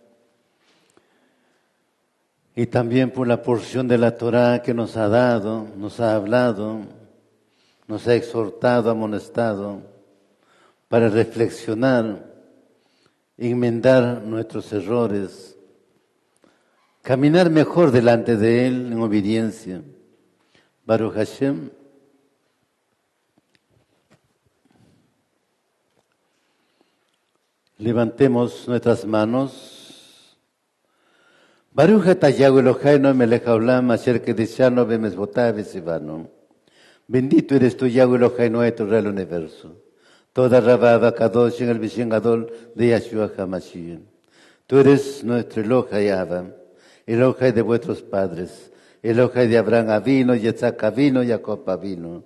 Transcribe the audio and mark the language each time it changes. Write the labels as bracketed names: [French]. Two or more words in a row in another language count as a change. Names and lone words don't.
[Spanish] y también por la porción de la Torá que nos ha dado, nos ha hablado, nos ha exhortado, amonestado para reflexionar, enmendar nuestros errores, caminar mejor delante de Él en obediencia. [Hebrew] ברוך השם. [Spanish] Levantemos nuestras manos. [Hebrew] ברוך אתה יהוה אלוהינו מלך העולם אשר קדשנו במצוותיו וציוונו. [Spanish] Bendito eres tú, [Hebrew] יהוה אלוהינו, [Spanish] tu Rey del universo. [Hebrew] תודה רבה קדוש [Spanish] en el [Hebrew] בשם גדול de Yahshua HaMashiach. [Spanish] Tú eres nuestro [Hebrew] אלוהי אבא, [Spanish] Elohai de vuestros padres. Elohai de Abraham Avino, Yitzhak Avino, Jacob Avino.